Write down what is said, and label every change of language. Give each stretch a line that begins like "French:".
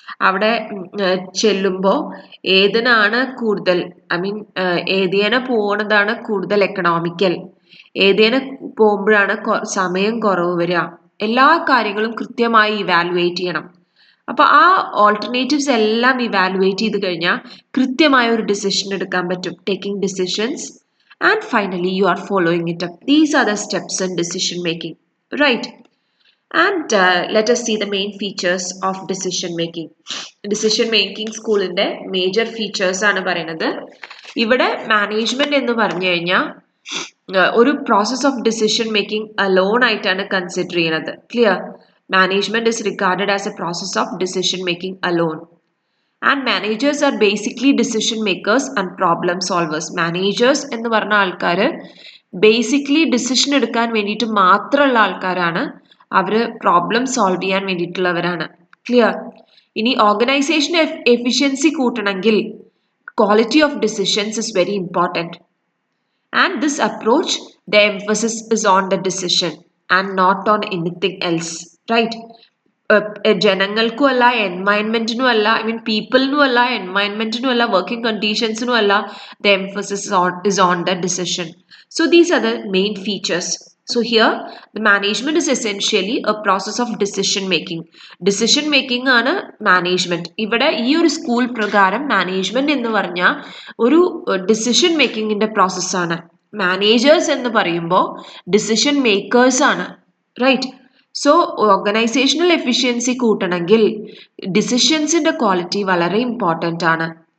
Malayalam: അവിടെ ചെല്ലുമ്പോൾ ഏതിനാണ് കൂടുതൽ, ഏതേനെ പോകുന്നതാണ് കൂടുതൽ എക്കണോമിക്കൽ, ഏതേനെ പോകുമ്പോഴാണ് സമയം കുറവ് വരിക, എല്ലാ കാര്യങ്ങളും കൃത്യമായി ഇവാലുവേറ്റ് ചെയ്യണം. അപ്പോൾ ആ ഓൾട്ടർനേറ്റീവ്സ് എല്ലാം ഇവാലുവേറ്റ് ചെയ്ത് കഴിഞ്ഞാൽ കൃത്യമായ ഒരു ഡിസിഷൻ എടുക്കാൻ പറ്റും.
English: Taking decisions and finally you are following it up. These are the steps in decision making, right? And let us see the main features of decision making.
Malayalam: Decision making സ്കൂളിൻ്റെ major features ആണ് പറയുന്നത്. ഇവിടെ management എന്ന് പറഞ്ഞു കഴിഞ്ഞാൽ ഒരു
English: process of decision making alone
Malayalam: ആയിട്ടാണ് consider ചെയ്യുന്നത്. Clear?
English: Management is regarded as a process of decision making alone. And managers are basically decision makers and problem solvers.
Malayalam: Managers എന്ന് പറഞ്ഞ ആൾക്കാർ ബേസിക്കലി ഡിസിഷൻ എടുക്കാൻ വേണ്ടിയിട്ട് മാത്രമുള്ള ആൾക്കാരാണ്. അവർ പ്രോബ്ലം സോൾവ് ചെയ്യാൻ വേണ്ടിയിട്ടുള്ളവരാണ്. ക്ലിയർ? ഇനി organisation efficiency കൂട്ടണമെങ്കിൽ
English: Quality of decisions is very important. And this approach the emphasis is on the decision and not on anything else, right?
Malayalam: ജനങ്ങൾക്കും അല്ല, എൻവയൺമെന്റിനും അല്ല, പീപ്പിളിനും അല്ല, എൻവയൺമെന്റിനും അല്ല, വർക്കിംഗ് കണ്ടീഷൻസിനും അല്ല,
English: The emphasis is on the decision. So these are the main features. So here the management is essentially a process of decision making.
Malayalam: Decision making ആണ് management. ഇവിടെ ഈ ഒരു സ്കൂൾ പ്രകാരം മാനേജ്മെന്റ് എന്ന് പറഞ്ഞാൽ ഒരു ഡിസിഷൻ മേക്കിങ്ങിന്റെ പ്രോസസ്സാണ്. മാനേജേഴ്സ് എന്ന് പറയുമ്പോൾ ഡിസിഷൻ മേക്കേഴ്സ് ആണ്, right? So organisational efficiency കൂട്ടണമെങ്കിൽ ഡിസിഷൻസിന്റെ quality വളരെ ഇമ്പോർട്ടൻ്റ് ആണ്.